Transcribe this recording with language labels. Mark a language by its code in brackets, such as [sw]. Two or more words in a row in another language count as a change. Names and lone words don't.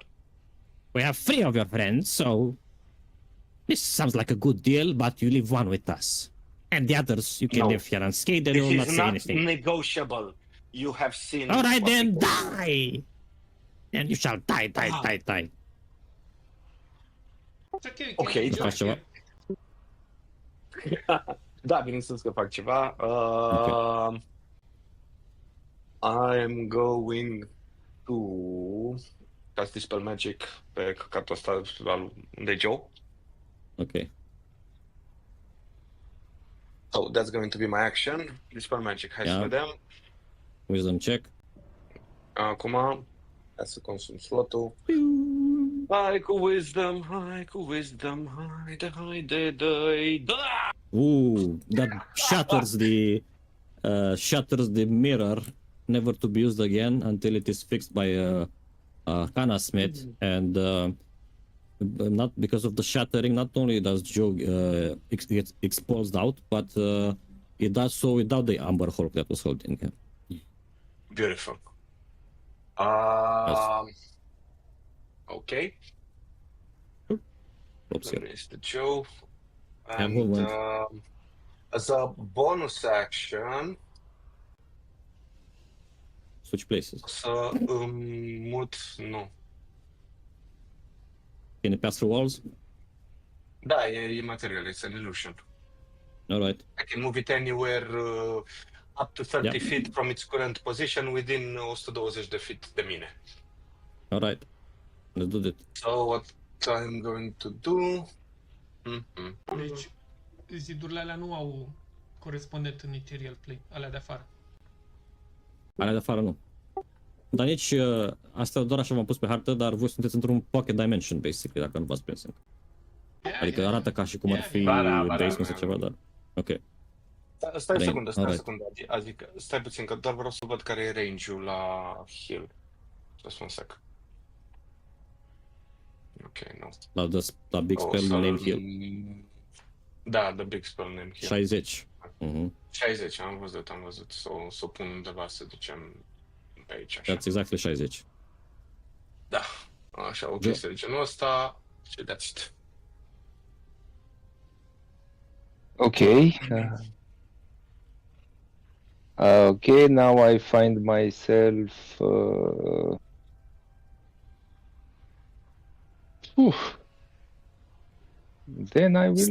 [en] We have 3 of your friends, so this sounds like a good deal, but you leave one with us. And the others, you can No. live here unscathed and you will This not is say not anything. negotiable. You have seen. All right, what then we go through. die! And you shall die. It's okay, Ok, we [ro] faci [en] can [ro] ceva? [en] here. [ro] Da, bineînțeles că fac ceva. [en] I'm going to cast [ro] Dispel Magic pe căcatul ăsta unde e Joe. [en] Okay. So that's going to be my action. Dispel Magic. [ro] Hai să [en] Yeah. [ro] vedem. [en] Wisdom check. [ro] Acum, hai să consum slotul. Hai cu wisdom, haide, da! [en] That shatters the mirror, never to be used again until it is fixed by a Kana Smith. And not because of the shattering, not only does Joe get exposed out, but it does so without the Amber Hulk that was holding him. Beautiful. Okay. Oops, here. Mr. Joe. Yeah, And movement. as a bonus action, Switch places. [ro] să mut, nu. [en] Can it pass through walls? [ro] Da, e material, [en] it's an illusion. All right. I can move it anywhere up to 30 Yeah. feet from its current position within 120 de feet [ro] de mine. [en] All right. Let's do that. So what I'm going to do... [ro] Deci, zidurile alea nu au corespondent în material plane, alea de afară. Alea de afară nu. Dar nici astea doar așa v-am pus pe hartă, dar voi sunteți într-un [en] pocket dimension, [ro] basically, dacă nu v-ați prins încă. Adică arată ca și cum ar fi basement sau ceva, dar... Ok. Stai o secundă, [en] Alright. [ro] adică stai puțin, că doar vreau să văd care e range-ul la heal. [en] Just one sec. [ro] Ok, nu. [en] La big spell name heal. Da, the big spell name heal. 60. 60, [ro] am văzut. Să o pun undeva, să ducem pe aici, așa. [en] That's exactly 60. [ro] Da, așa, o chestie de genul ăsta și [en] that's it. Okay. Okay, now I find myself. Then I will.